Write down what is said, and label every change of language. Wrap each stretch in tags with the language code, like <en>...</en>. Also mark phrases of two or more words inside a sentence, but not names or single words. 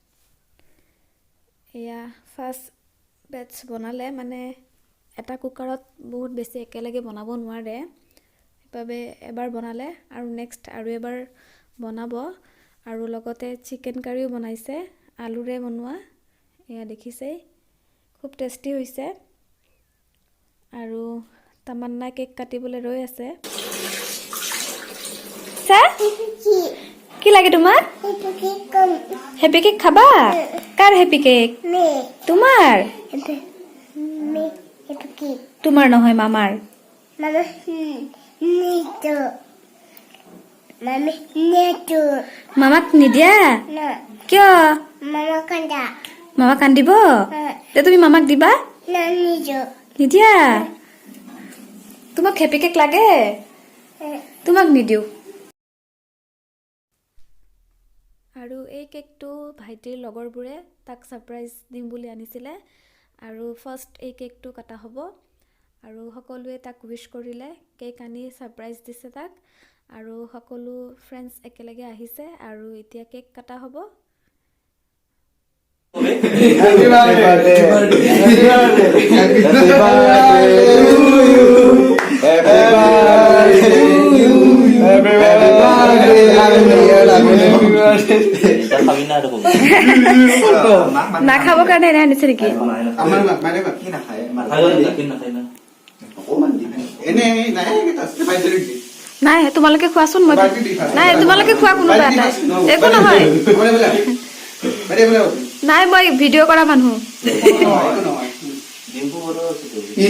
<as>এয়া</as> <en>first batch</en> <as>বনালে মানে এটা কুকাৰত বহুত বেছি একেলগে বনাব নোৱাৰে সেইবাবে এবাৰ বনালে আৰু নেক্সট আৰু এবাৰ বনাব আৰু লগতে চিকেন কাৰীও বনাইছে আলুৰে বনোৱা এয়া দেখিছেই খুব টেষ্টি হৈছে আৰু তামান্না কেক কাটিবলৈ ৰৈ আছে Kiki. কি লাগে তোমাক Kiki come.</as> <en>happy cake</en> <as>খাবা কাৰ</as> <en>happy cake</en> <as>Me. তোমাৰ Me. Kiki. তোমাৰ নহয় মামাৰ Mama. Nito. Mami. Nito. মামাক নিদিয়া No. কিয় Mama kanda. মামা কান্দিব তে তুমি মামাক দিবা No nito. নিদিয়া তোমাক</as> <en>happy cake</en> <as>লাগে তোমাক নিদিওঁ আৰু এই কেকটো ভাইটিৰ লগৰবোৰে তাক ছাৰপ্ৰাইজ দিম বুলি আনিছিলে আৰু ফাৰ্ষ্ট এই কেকটো কাটা হ'ব আৰু সকলোৱে তাক উইশ কৰিলে কেক আনি ছাৰপ্ৰাইজ দিছে তাক আৰু সকলো ফ্ৰেণ্ডছ একেলগে আহিছে আৰু এতিয়া কেক কাটা হ'ব</as> <en>Happy birthday. Happy birthday. Happy birthday to you. Happy birthday to you. Happy birthday. Happy birthday.</en> <bn>খাবি না এরকম</bn> <as>নাখাবৰ কাৰণে এনে আনিছে নেকি আমাৰ মানে কি নাখায় নাখাই না অকমান দি এনে নাই এটা পাইছে নেকি নাই তোমালোকে খোৱাচোন মই নাই তোমালোকে খোৱা কোনো বেয়া নাই একো নহয়</as> <bn>বাইরে বলে</bn> <as>নাই মই ভিডিঅ' কৰা মানুহ</as> <bn>ডিম্পু বড় আছে তো</bn>